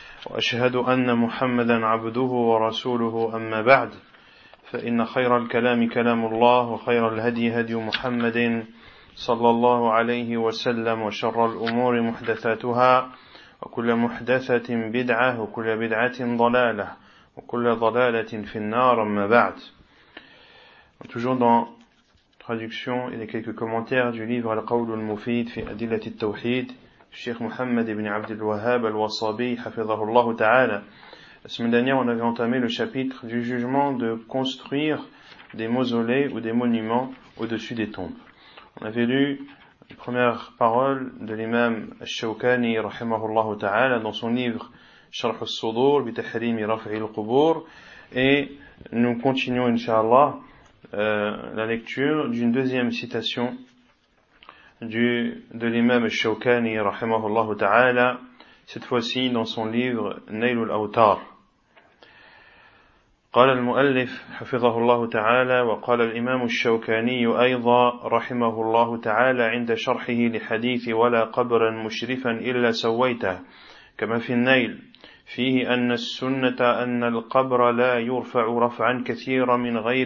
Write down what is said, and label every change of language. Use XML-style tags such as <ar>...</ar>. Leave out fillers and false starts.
<ar>وأشهد أن محمدا عبده ورسوله أما بعد فإن خير الكلام كلام الله وخير الهدي هدي محمد صلى الله عليه وسلم وشر الأمور محدثاتها وكل محدثة بدعة وكل بدعة ضلالة وكل ضلالة في النار أما بعد.</ar> <fr>Toujours dans traduction et les quelques commentaires du livre Al-Qawl al-Mufid fi Adillat al-Tawhid, Cheikh Mohammed ibn Abd al-Wahhab al-Wasabi hafidhahullah ta'ala. La semaine dernière, on avait entamé le chapitre du jugement de construire des mausolées ou des monuments au-dessus des tombes. On avait lu les premières paroles de l'imam al-Shawkani rahimahullah ta'ala dans son livre Sharh al-Sudur bi tahrimi raf'i al-qubur, et nous continuons inshallah la lecture d'une deuxième citation de l'imam al-Shawkani rahimahullah ta'ala, cette fois-ci dans son livre Nail al-Awtar.</fr> <ar>قال المؤلف حفظه الله تعالى وقال الإمام الشوكاني أيضا رحمه الله تعالى عند شرحه لحديث ولا قبرا مشرفا إلا سويته كما في النيل فيه أن السنة أن القبر لا يرفع رفعا كثيرا من</ar>